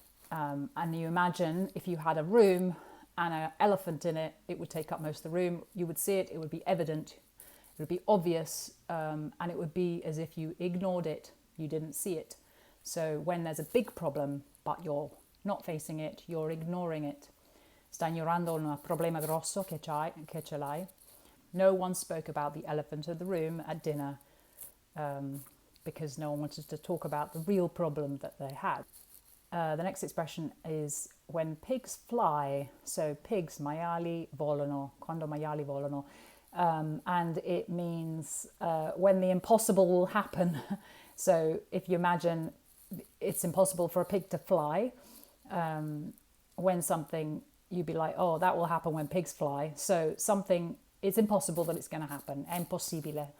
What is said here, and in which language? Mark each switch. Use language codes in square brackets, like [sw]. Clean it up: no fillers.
[en] And you imagine if you had a room and an elephant in it, it would take up most of the room. You would see it, it would be evident, it would be obvious, and it would be as if you ignored it, you didn't see it. So when there's a big problem, but you're not facing it, you're ignoring it. [it] Sta ignorando un problema grosso che ce l'hai. [en] No one spoke about the elephant in the room at dinner because no one wanted to talk about the real problem that they had. The next expression is when pigs fly. So pigs, [it] maiali volano, quando maiali volano. [en] And it means when the impossible will happen. So if you imagine it's impossible for a pig to fly, when something, you'd be like, oh, that will happen when pigs fly. So something, it's impossible that it's going to happen. [it] È impossibile.